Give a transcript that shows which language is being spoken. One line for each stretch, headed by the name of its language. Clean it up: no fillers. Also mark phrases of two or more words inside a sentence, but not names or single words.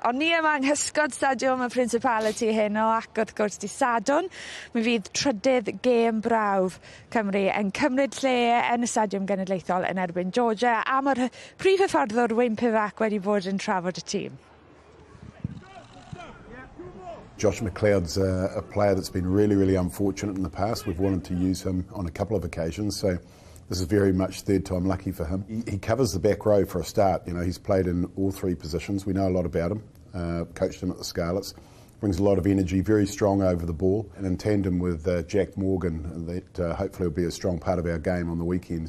Welsh: Ond ni yma yng nghysgod stadiwm y Principality heno ac wrth gwrs di Sadwn. Mi fydd trydydd gêm brawf Cymru yn cymryd lle yn y Stadiwm Genedlaethol yn erbyn Georgia a mae'r prif hyfforddwr Wyn Pivac wedi bod yn trafod y tîm.
English: Josh McLeod's a player that's been really unfortunate in the past. We've wanted to use him on a couple of occasions, so this is very much third time lucky for him. He covers the back row for a start. You know, he's played in all three positions. We know a lot about him. Coached him at the Scarlets. Brings a lot of energy, very strong over the ball, and in tandem with Jack Morgan, that hopefully will be a strong part of our game on the weekend.